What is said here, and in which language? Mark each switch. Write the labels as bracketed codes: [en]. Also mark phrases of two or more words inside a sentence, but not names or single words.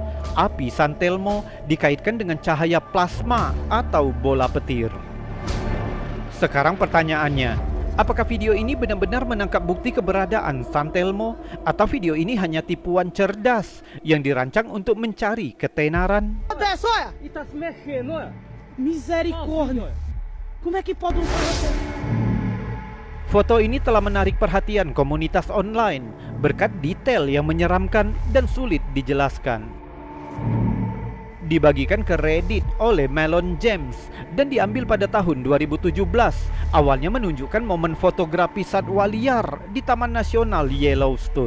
[id] Api San Telmo dikaitkan dengan cahaya plasma atau bola petir. Sekarang pertanyaannya, Apakah video ini benar-benar menangkap bukti keberadaan San Telmo atau video ini hanya tipuan cerdas yang dirancang untuk mencari ketenaran? [pt] Dessa, olha! E tá se mexendo, olha. Misericórdia! Como é que pode um carro desse? [id] Foto ini telah menarik perhatian komunitas online berkat detail yang menyeramkan dan sulit dijelaskan. Dibagikan ke Reddit oleh Melon James dan diambil pada tahun 2017. Awalnya menunjukkan momen fotografi satwa liar di Taman Nasional Yellowstone.